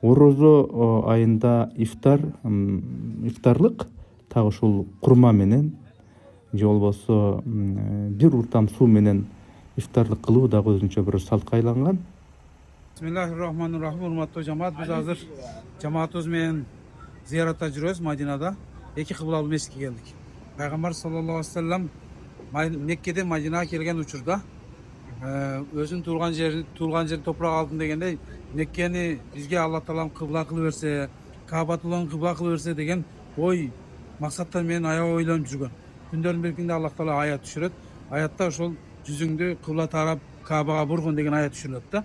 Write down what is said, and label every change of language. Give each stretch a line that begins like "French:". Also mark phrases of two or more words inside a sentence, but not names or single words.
Kyrgyz: орозо айында ифтарлык так ушул курма менен же болбосо бир уртам суу менен ифтарлык кылуу дагы өзүнчө бир салтка айланган. Bismillahirrahmanirrahim. Урматтуу жамаат, биз азыр жамаатыбыз менен зияратта жүрөбүз Мадинада. Эки кыблалуу мешитке келдик. Пайгамбар
Arabic: صلى الله عليه وسلم
Kyrgyz: Меккеден Мадинага келген учурда өзүнүн туулган жери топурак алдым дегенде, Меккени бизге Алла Таалам кыбла кылып берсе, Каабатуллахты кыбла кылып берсе деген ой максаттар менен аябай ойлонуп жүргөн. Күндөрдүн бир күндө Алла Таала аят түшүрөт. Аятта ошол жүзүңдү кыбла тарап Каабага бургун деген аят түшүрөт да.